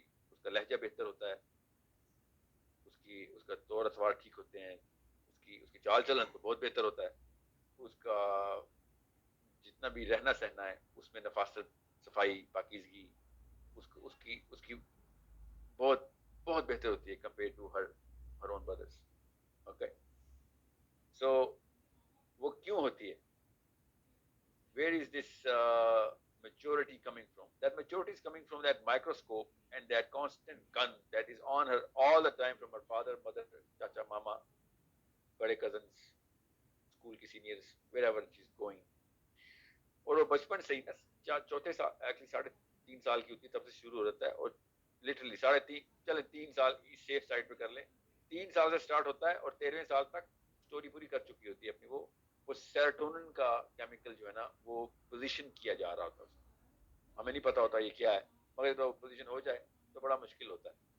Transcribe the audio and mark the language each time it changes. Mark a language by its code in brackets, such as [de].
[ur] اس کا لہجہ بہتر ہوتا ہے, اس کا طور اطوار ٹھیک ہوتے ہیں, اس کی چال چلن تو بہت بہتر ہوتا ہے, اس کا جتنا بھی رہنا سہنا ہے اس میں نفاست, صفائی, پاکیزگی اس کی بہت بہت بہتر ہوتی ہے [en] Compare to her own brothers. [ur] Okay, سو وہ کیوں ہوتی ہے, [en] where is this maturity coming from? That maturity is coming from that microscope and that constant gun that is on her all the time from her father, mother, chacha, mama, bade cousins, school ki seniors, wherever she's going. [ur] اور وہ بچپن سے ہی نا چوتھے سال, actually 3.5 سال کی ہوتی ہے تب سے شروع ہو جاتا ہے, اور لٹرلی 3.5, چلے 3 سال سیف سائڈ پہ کر لیں, 3 سال سے سٹارٹ ہوتا ہے اور 13ویں سال تک سٹوری پوری کر چکی ہوتی ہے اپنی. وہ سیروٹونن کا کیمیکل جو ہے نا وہ پوزیشن کیا جا رہا ہوتا ہے, ہمیں نہیں پتا ہوتا یہ کیا ہے, مگر تو پوزیشن ہو جائے تو بڑا مشکل ہوتا ہے.